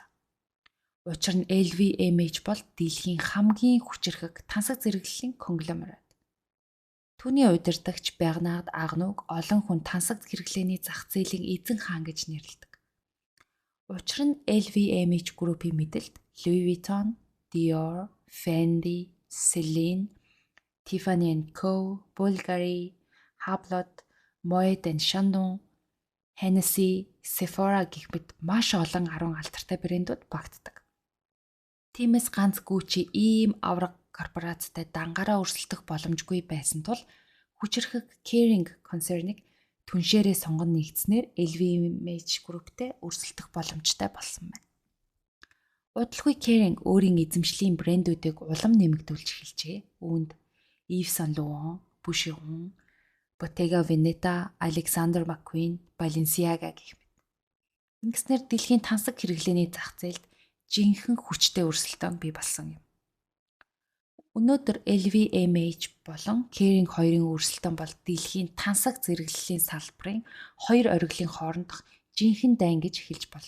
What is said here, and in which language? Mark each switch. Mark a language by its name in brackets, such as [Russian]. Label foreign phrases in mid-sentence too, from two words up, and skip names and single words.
[Mongolian] Учир нь LVMH бол дэлхийн хамгийн хүчирхэг тансаг зэрэглэлийн конгломерат. Түүний удирдагч Бернард Арног олон хүн тансаг хэрэглээний зах зээлийн эзэн хаан гэж нэрлэдэг. Учир нь LVMH группийн мэдэлд Louis Vuitton, Dior, Fendi, Celine, Tiffany & Co, Bulgari, Hublot, Moet & Chandon, Hennessy, Sephora гэх мэт маш олон 10 алдартай брэндүүд багтдаг. Тиймээс ганц Гуччи ийм авраг корпорацтай дангаараа өрсөлдөх боломжгүй байсан тул хүчирхэг Kering концернийг түншээрээ сонгон нэгдснээр LVMH групптэй өрсөлдөх боломжтой болсон байна. Удалгүй Kering өөрийн эзэмшлийн брэндүүдийг улам нэмэгдүүлж эхэлжээ. Үүнд Yves Saint Laurent, Boucheron, Bottega Veneta, Alexander McQueen, Balenciaga гэх мэт. Ингэснээр дэлхийн тансаг хэрэглээний зах зээлд жинхэнэ хүчтэй өрсөлдөөн бий болсон юм. Өнөөдөр LVMH болон Kering хоёрын өрсөлдөөн бол дэлхийн тансаг зэрэглэлийн салбарын хоёр ориглын хоорондох жинхэнэ дайн гэж хэлж болно.